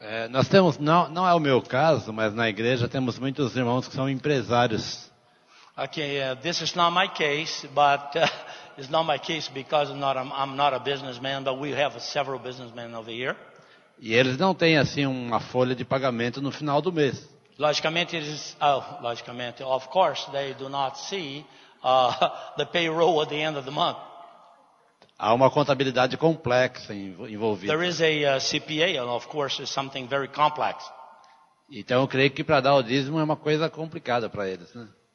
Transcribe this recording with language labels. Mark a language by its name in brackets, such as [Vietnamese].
[Portuguese] Nós temos, não é o meu caso, mas na igreja temos muitos irmãos que são empresários. [English] Okay, this is not my case, but it's not my case because I'm not a businessman, but we have several businessmen over here. [Portuguese] E eles não têm assim uma folha de pagamento no final do mês. Logicamente, [English] of course, they do not see the payroll at the end of the month. [Portuguese] Há uma contabilidade complexa envolvida. [English] There is a CPA, and of course, it's something very complex. [Portuguese] Então eu creio que para dar o dízimo é uma coisa complicada para eles, né?